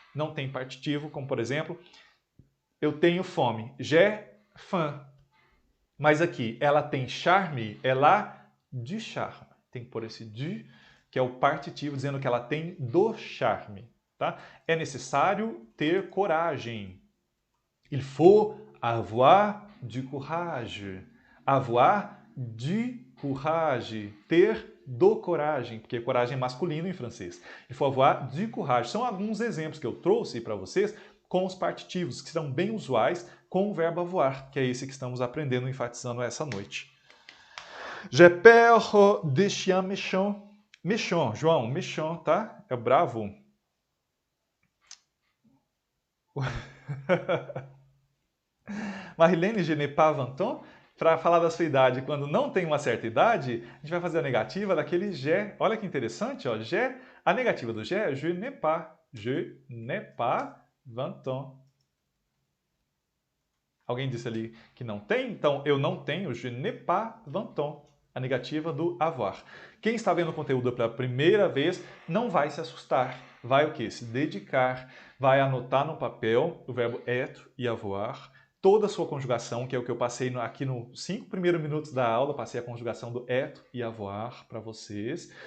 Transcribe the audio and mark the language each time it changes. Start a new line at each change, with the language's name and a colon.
Portuguese: Não tem partitivo, como por exemplo, eu tenho fome,
French: j'ai faim.
Portuguese: Mas aqui, ela tem charme, ela de charme. Tem que pôr esse du, que é o partitivo, dizendo que ela tem do charme. Tá? É necessário ter coragem.
French: Il faut avoir du courage. Avoir du courage.
Portuguese: Ter do coragem, porque coragem é masculino em francês.
French: Il faut avoir du courage.
Portuguese: São alguns exemplos que eu trouxe para vocês com os partitivos, que são bem usuais com o verbo avoir, que é esse que estamos aprendendo, enfatizando essa noite.
French: J'ai peur des chiens méchants.
Portuguese: Méchant, João, méchant, tá? É bravo.
French: Marilene, je n'ai pas 20 ans.
Portuguese: Para falar da sua idade quando não tem uma certa idade, a gente vai fazer a negativa daquele j'ai. Olha que interessante, ó. J'ai, a negativa do j'ai é
French: je n'ai pas. Je n'ai pas 20 ans.
Portuguese: Alguém disse ali que não tem? Então, eu não tenho,
French: je n'ai pas 20 ans.
Portuguese: a negativa do avoir. Quem está vendo o conteúdo pela primeira vez não vai se assustar. Vai o quê? Se dedicar, vai anotar no papel o verbo être e avoir, toda a sua conjugação, que é o que eu passei aqui nos 5 primeiros minutos da aula, passei a conjugação do être e avoir para vocês.